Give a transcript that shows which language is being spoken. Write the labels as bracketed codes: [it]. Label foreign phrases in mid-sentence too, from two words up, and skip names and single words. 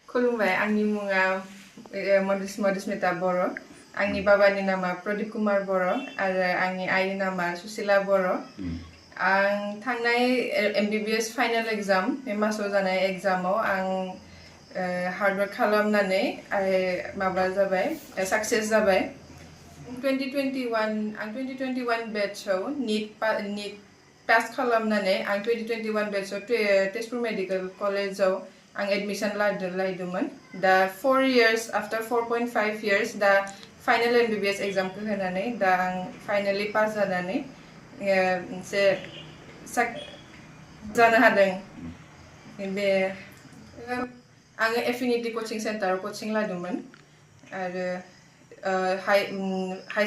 [brx] खुलुमबाय आंनि मुङा मधुस्मिता बर' आंनि बाबानि नामा प्रदीप कुमार बर' आरो आंनि आइनि नामा सुशीला बर' आं थांनाय [en] MBBS final exam [brx] बे मासाव जानाय एग्जामाव आं हार्डवर्क खालामनानै माबा जाबाय सक्सेस जाबाय 2021 बेचआव नीट पास खालामनानै आं 2021 बेचआव तेजपुर मेडिकल कलेजाव आं एडमिशन लादोंमोन दा [en] 4 years after 4.5 years [brx] दा [en] final MBBS exam [brx] होनानै दा आं फाइनाली पास जानानै मोनसे जानो हादों बे आङो एफिनिटी कोचिं सेन्टाराव कोचिं लादोंमोन आरो हाई